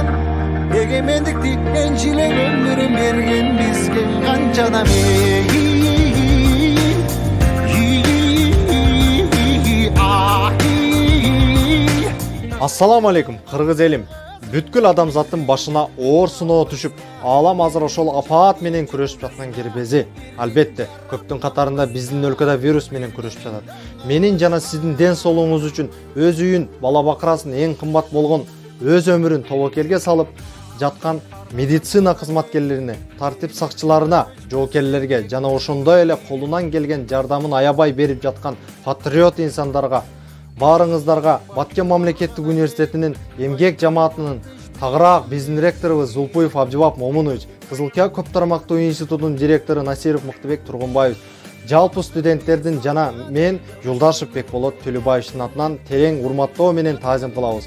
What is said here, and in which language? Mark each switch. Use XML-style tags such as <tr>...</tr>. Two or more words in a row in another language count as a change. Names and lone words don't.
<kk>Егемендікті еншілен өмірін берген бізге қаншада</kk> <ar>السلام عليكم,</ar> <ky>қырғыз елім. Бүткіл адамзаттың башына оор сыноо түшүп, алам азыр ошол апаат менен күрөшүп жаткан кербези. Албетте, көптүн катарында биздин өлкөдө вирус менен күрөшүп жатат. Менин жана сиздин ден соолугуңуз үчүн өз үйүн, бала бакырасын эң кымбат болгон өз өмүрүн тобокелге салып жаткан медицина кызматкерлерине, тартип сакчыларына, жоокерлерге жана ошондой эле колунан келген жардамын аябай берип жаткан патриот инсандарга, баарыңыздарга Баткен мамлекеттик университетинин эмгек жамаатынын тагыраак биздин ректорубуз Зулпуев Абдибап Момунович, Кызылкия көп тармактуу институтунун директору Насиров Мыктыбек Тургунбаев, жалпы студенттердин жана мен Жолдашев Бекболот Төлөбаевдин атынан терең урматтоо менен таазим кылабыз.</ky>